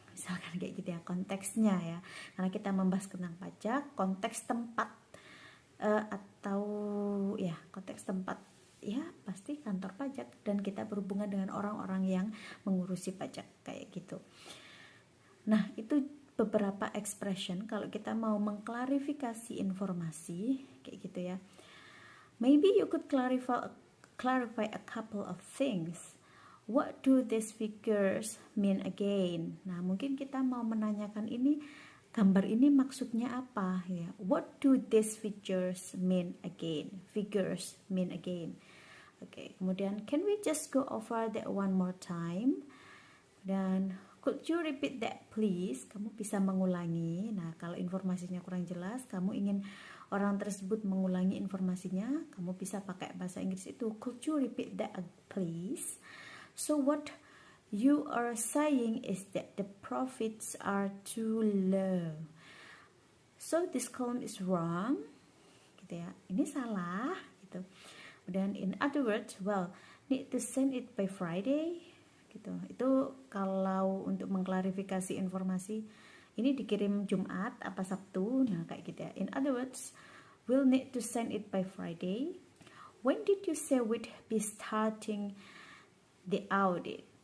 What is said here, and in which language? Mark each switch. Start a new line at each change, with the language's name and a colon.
Indonesian: misalkan kayak gitu ya, konteksnya ya, karena kita membahas tentang pajak, konteks tempat atau ya konteks tempat ya pasti kantor pajak, dan kita berhubungan dengan orang-orang yang mengurusi pajak kayak gitu. Nah, itu beberapa expression kalau kita mau mengklarifikasi informasi kayak gitu ya.
English: Maybe you could clarify a couple of things. What do these figures mean again?
Indonesian: Nah, mungkin kita mau menanyakan ini, gambar ini maksudnya apa ya?
English: What do these figures mean again? Figures mean again.
Indonesian: Oke, kemudian
English: can we just go over that one more time? Dan could you repeat that please?
Indonesian: Kamu bisa mengulangi. Nah, kalau informasinya kurang jelas, kamu ingin orang tersebut mengulangi informasinya, kamu bisa pakai bahasa Inggris itu,
English: could you repeat that please? So what you are saying is that the profits are too low. So this column is wrong,
Indonesian: gitu ya. Ini salah, gitu.
English: Dan in other words, well, need to send it by Friday, gitu.
Indonesian: Itu kalau untuk mengklarifikasi informasi, ini dikirim Jumat apa Sabtu, nah kayak gitu ya.
English: In other words, we'll need to send it by Friday. When did you say we'd be starting the audit?